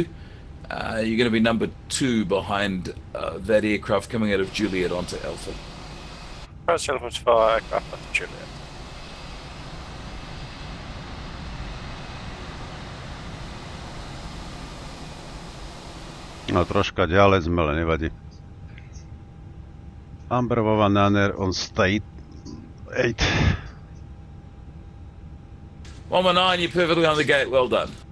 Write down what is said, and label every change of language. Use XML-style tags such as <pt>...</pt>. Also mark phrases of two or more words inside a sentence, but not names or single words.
<en>You're going to be number 2 behind that aircraft coming out of Juliet onto Alpha. First Alpha 4 aircraft at Juliet.</en> <sk>No troška ďalej sme, ale nevadí.</sk> <en>Amber Naner on state 8. 119, you're perfectly on the gate, well done.</en>